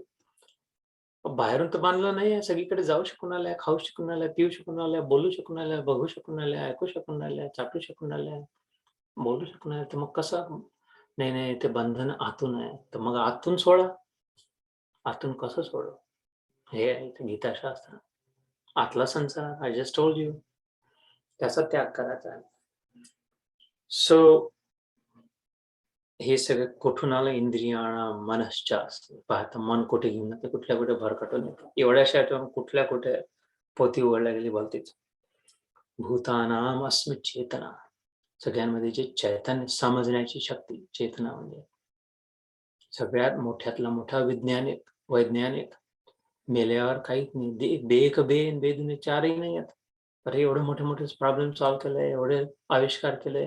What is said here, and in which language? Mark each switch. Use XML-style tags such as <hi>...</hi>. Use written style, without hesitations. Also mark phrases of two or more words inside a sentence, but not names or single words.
<mr>बाहेरून तर बांधलं नाहीये. सगळीकडे जाऊ शकून आल्या, खाऊ शकून आल्या, पिऊ शकून आल्या, बोलू शकून आल्या, बघू शकून आल्या, ऐकू शकून आल्या, चाटू शकून आल्या, बोलू शकून आल्या. तर मग कसं? नाही, ते बंधन आतून आहे. तर मग आतून सोडा. आतून कसं सोडू? हे आहे इथे गीताशास्त्र. आतला संसार</mr> <en>I just told you.</en> <mr>त्याचा त्याग करायचा आहे. सो हे सगळं कुठून आलं?</mr> <sa>इंद्रियाणां मनश्चास्ति.</sa> <mr>पाहता मन कुठे घेऊन जातं, कुठल्या कुठे भरकटून येतं. एवढ्याशा आठवण कुठल्या कुठे पोथी उघडल्या गेली भलतीच.</mr> <sa>भूतानाम अस्मि चेतना.</sa> <mr>सगळ्यांमध्ये जे चैतन्य समजण्याची शक्ती, चेतना म्हणजे सगळ्यात मोठ्यातला मोठा वैज्ञानिक मेल्यावर काहीच नाही. बे एक बे आणि बे दुने 4ही नाही आहेत. अरे एवढे मोठे</mr> <en>problem solve</en> <mr>केले, एवढे आविष्कार केले.</mr>